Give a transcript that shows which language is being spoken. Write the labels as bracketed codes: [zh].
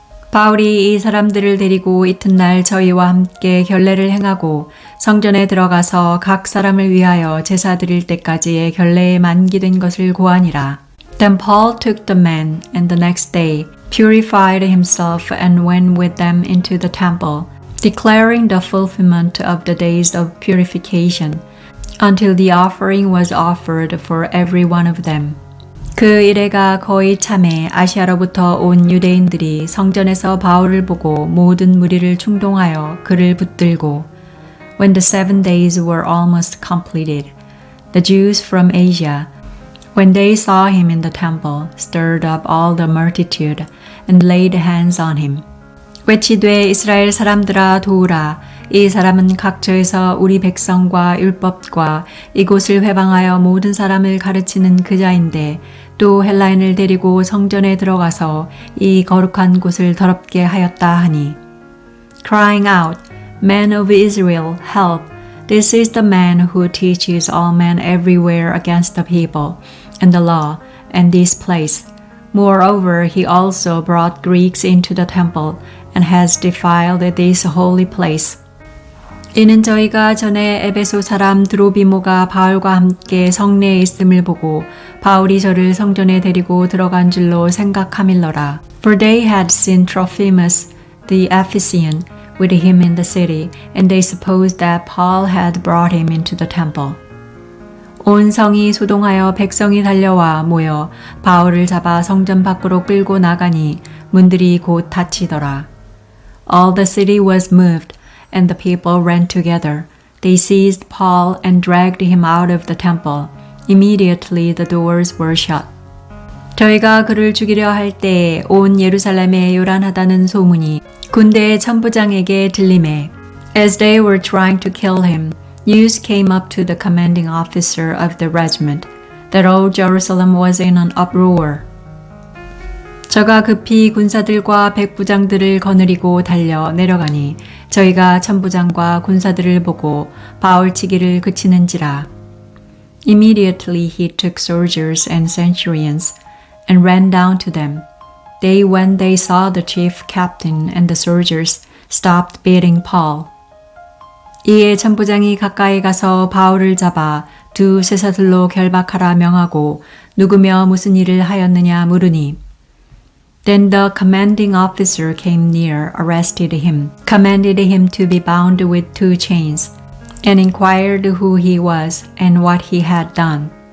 [ko] 바울이 이 사람들을 데리고 이튿날 저희와 함께 결례를 행하고 성전에 들어가서 각 사람을 위하여 제사 드릴 때까지의 결례에 만기된 것을 고하니라. [en] Then Paul took the men, and the next day purified himself and went with them into the temple, declaring the fulfillment of the days of purification, until the offering was offered for every one of them. [ko] 그 이래가 거의 참에 아시아로부터 온 유대인들이 성전에서 바울을 보고 모든 무리를 충동하여 그를 붙들고 [en] When the 7 days were almost completed, the Jews from Asia, when they saw him in the temple, stirred up all the multitude and laid hands on him. [ko] 외치되 이스라엘 사람들아 도우라. 이 사람은 각처에서 우리 백성과 율법과 이곳을 회방하여 모든 사람을 가르치는 그자인데 또 헬라인을 데리고 성전에 들어가서 이 거룩한 곳을 더럽게 하였다 하니. [en] Crying out, Men of Israel, help! This is the man who teaches all men everywhere against the people and the law and this place. Moreover, he also brought Greeks into the temple and has defiled this holy place. [ko] 이는 저희가 전에 에베소 사람 드로비모가 바울과 함께 성내에 있음을 보고 바울이 저를 성전에 데리고 들어간 줄로 생각함일러라. [en] For they had seen Trophimus the Ephesian with him in the city, and they supposed that Paul had brought him into the temple. [ko] 온 성이 소동하여 백성이 달려와 모여 바울을 잡아 성전 밖으로 끌고 나가니 문들이 곧 닫히더라. [en] All the city was moved, and the people ran together. They seized Paul and dragged him out of the temple. Immediately the doors were shut. [ko] 저희가 그를 죽이려 할 때에 온 예루살렘에 요란하다는 소문이 군대의 천부장에게 들리매. [en] As they were trying to kill him, news came up to the commanding officer of the regiment that all Jerusalem was in an uproar. [ko] 저가 급히 군사들과 백부장들을 거느리고 달려 내려가니 저희가 천부장과 군사들을 보고 바울치기를 그치는지라. [en] Immediately he took soldiers and centurions and ran down to them. When they saw the chief captain and the soldiers, stopped beating Paul. [ko] 이에 천부장이 가까이 가서 바울을 잡아 두 쇠사슬로 결박하라 명하고 누구며 무슨 일을 하였느냐 물으니 [en] Then the commanding officer came near, arrested him, commanded him to be bound with 2 chains, and inquired who he was and what he had done.